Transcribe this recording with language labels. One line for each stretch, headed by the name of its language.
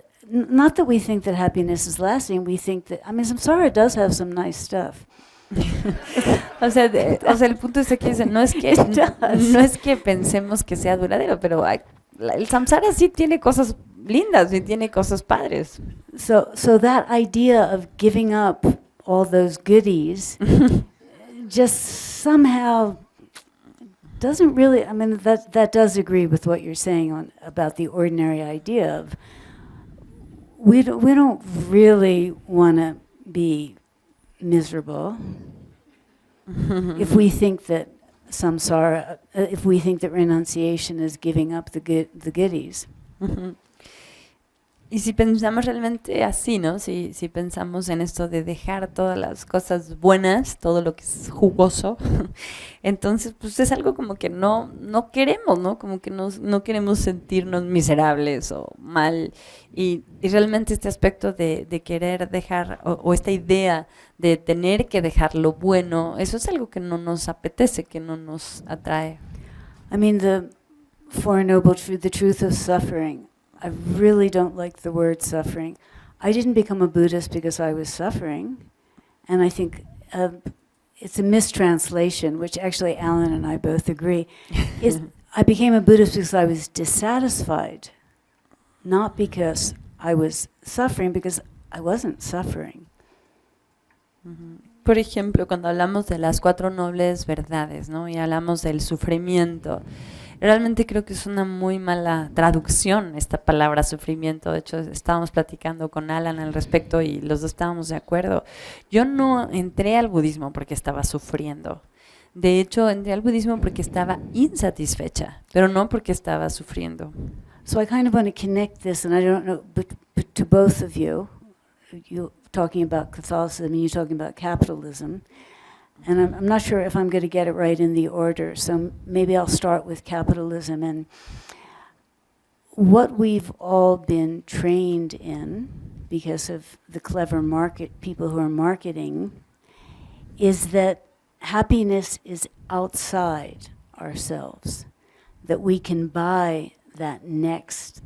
English: Not that we think that happiness is lasting. We think that samsara does have some nice stuff.
Spanish: o sea, el punto es que no es que pensemos que sea duradero, pero el samsara sí tiene cosas lindas y tiene cosas padres. So that idea of giving up all those goodies just somehow doesn't really, that does agree with what you're saying about the ordinary idea of we don't really want to be miserable if we think that samsara, if we think that renunciation is giving up the goodies. Y si pensamos realmente así, ¿no? Si pensamos en esto de dejar todas las cosas buenas, todo lo que es jugoso, entonces pues es algo como que no queremos, ¿no? Como que no queremos sentirnos miserables o mal. Y realmente este aspecto de querer dejar, o esta idea de tener que dejar lo bueno, eso es algo que no nos apetece, que no nos atrae.
English: I mean, the Four Noble Truth, the truth of suffering. I really don't like the word suffering. I didn't become a Buddhist because I was suffering, and I think it's a mistranslation, which actually Alan and I both agree. I became a Buddhist because I was dissatisfied, not because I was suffering, because I wasn't suffering.
Spanish: Por ejemplo, cuando hablamos de las 4 nobles verdades, ¿no? Y hablamos del sufrimiento, realmente creo que es una muy mala traducción esta palabra sufrimiento. De hecho, estábamos platicando con Alan al respecto y los dos estábamos de acuerdo. Yo no entré al budismo porque estaba sufriendo. De hecho, entré al budismo porque estaba insatisfecha, pero no porque estaba sufriendo.
English: So I kind of want to connect this, and I don't know, but to both of you talking about Catholicism and you talking about capitalism. And I'm not sure if I'm going to get it right in the order, so maybe I'll start with capitalism. And what we've all been trained in, because of the clever people who are marketing, is that happiness is outside ourselves, that we can buy that next.